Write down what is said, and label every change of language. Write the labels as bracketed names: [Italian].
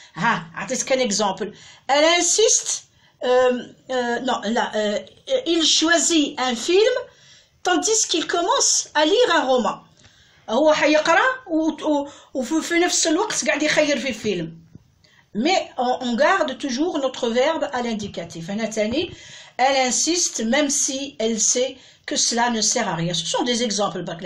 [Arabic] أعطيتك [French] un exemple. Elle insiste. Non, là, il choisit un film, tandis qu'il commence à lire un roman. [Arabic] هو حيقرأ وفي نفس الوقت قاعد يخير في الفيلم. [French] Mais on garde toujours notre verbe à l'indicatif. Elle insiste même si elle sait que cela ne sert à rien. Ce sont des exemples.